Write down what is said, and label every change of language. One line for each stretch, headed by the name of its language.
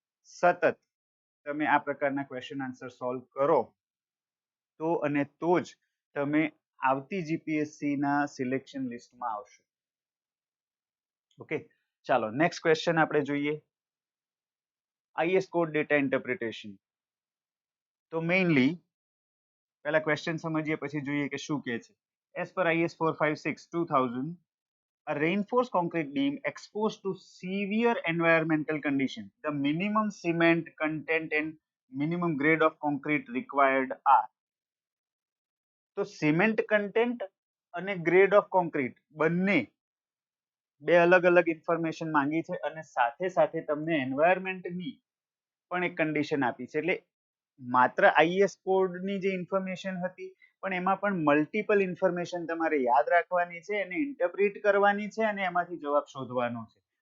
Gujarati: સતત તમે આ પ્રકારના ક્વેશ્ચન આન્સર સોલ્વ કરો તો અને તો જ તમે આવતી જીપીએસસી ના સિલેક્શન લિસ્ટમાં આવશો. ઓકે, ચાલો નેક્સ્ટ ક્વેશ્ચન આપણે જોઈએ. IS code data interpretation. તો મેઇનલી પહેલા ક્વેશ્ચન સમજીએ પછી જોઈએ કે શું કહે છે.
English: as per IS 456 2000, a reinforced concrete beam exposed to severe environmental conditions, the minimum cement content and minimum grade of concrete required are.
Gujarati: તો સિમેન્ટ કન્ટેન્ટ અને ગ્રેડ ઓફ કોન્ક્રીટ બંને બે અલગ અલગ ઇન્ફોર્મેશન માંગી છે અને સાથે સાથે તમને એન્વાયરમેન્ટની પણ એક કન્ડિશન આપી છે. એટલે માત્ર આઈએસ કોડની જે ઇન્ફોર્મેશન હતી પણ એમાં પણ મલ્ટિપલ ઇન્ફોર્મેશન તમારે યાદ રાખવાની છે અને ઇન્ટરપ્રિટ કરવાની છે અને એમાંથી જવાબ શોધવાનો છે.